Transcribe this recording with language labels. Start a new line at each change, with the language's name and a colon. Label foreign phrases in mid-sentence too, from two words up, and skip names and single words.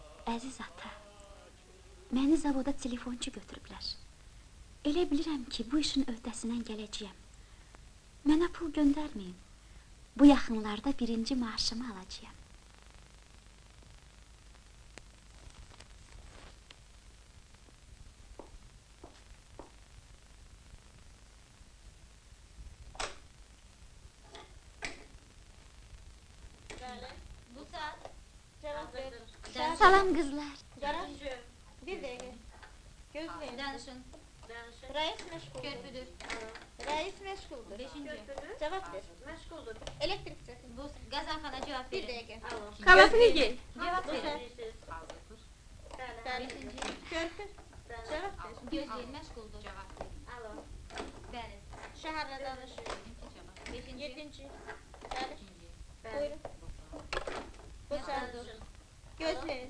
Azerbaijani: Əziz ata, məni zavoda telefonçu götürüblər. Elə bilirəm ki, bu işin öhdəsindən gələcəyəm. Mənə pul göndərməyin. Bu yaxınlarda birinci maaşımı alacağım. Bu saat.
Turkish: Cevap ver.
Azerbaijani: Salam qızlar.
Turkish: Garajcı. Bir dakika. Gözleyin.
Azerbaijani: Danışın.
Turkish: Reis meşguldür.
Azerbaijani: Körpüdür.
Turkish: Reis meşguldür. 5. Cevap ver. Meşguldür. Elektrikçi.
Azerbaijani: Bu qazanxana cavab
Turkish: Bir
Azerbaijani: verin.
Turkish: dakika. Kalasını giy.
Azerbaijani: Cavab
Turkish: Bu
Azerbaijani: verin.
Turkish: sen.
Azerbaijani: Bəli. 5.
Turkish: Körpü. Cevap ver.
Azerbaijani: Gözləyin, məşğuldur.
Turkish: Cevap
Azerbaijani: Alo. Bəli.
Turkish: Şehirle danış. 5.
Azerbaijani: Yedinci. Bəli. Bəli.
Turkish: Buyurun. Bu sen. Gözleyin.